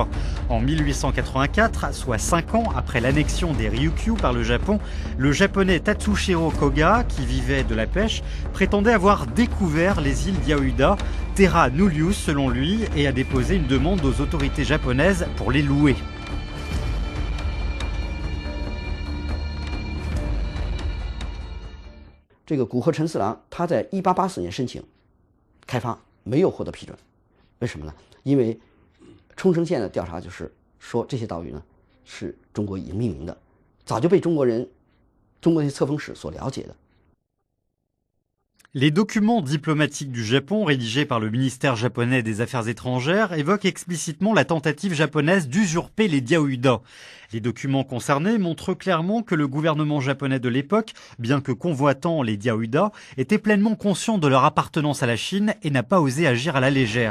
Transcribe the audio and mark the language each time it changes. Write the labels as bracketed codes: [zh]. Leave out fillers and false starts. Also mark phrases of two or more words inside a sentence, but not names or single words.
[fr] En 1884, soit 5 ans après l'annexion des Ryukyu par le Japon, le japonais Tatsushiro Koga, qui vivait de la pêche, prétendait avoir découvert les îles Diaoyuda, [la] terra nullius [fr] selon lui, et a déposé une demande aux autorités japonaises pour les louer. [zh] 这个古贺陈四郎他在1884年申请开发，没有获得批准。为什么呢？因为冲绳县的调查就是说这些岛屿呢是中国已经命名的，早就被中国的册封史所了解的。 [fr] Les documents diplomatiques du Japon rédigés par le ministère japonais des Affaires étrangères évoquent explicitement la tentative japonaise d'usurper les Diaoyuda. Les documents concernés montrent clairement que le gouvernement japonais de l'époque, bien que convoitant les Diaoyuda, était pleinement conscient de leur appartenance à la Chine et n'a pas osé agir à la légère.